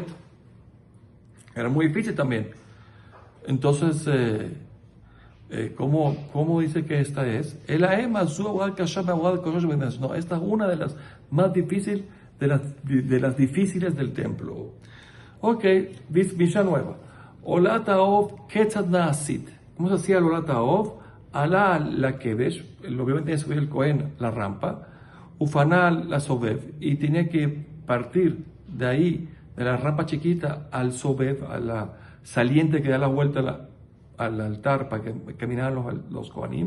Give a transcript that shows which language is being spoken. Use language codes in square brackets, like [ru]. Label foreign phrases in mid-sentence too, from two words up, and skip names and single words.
[es] Era muy difícil también. Entonces, ¿cómo dice que esta es? No, esta es una de las más difíciles, de las difíciles del templo. Ok, Mishnah nueva. [he] עולת העוף כיצד נעשית. [es] ¿Cómo se hacía el [he] עולת העוף? עלה לכבש, [es] obviamente tenía que subir el Cohen la rampa, [he] ופנה לסובב, [es] y tenía que partir de ahí, de la rampa chiquita, al sobev, a la saliente que da la vuelta al altar para que caminaran los Kohanim.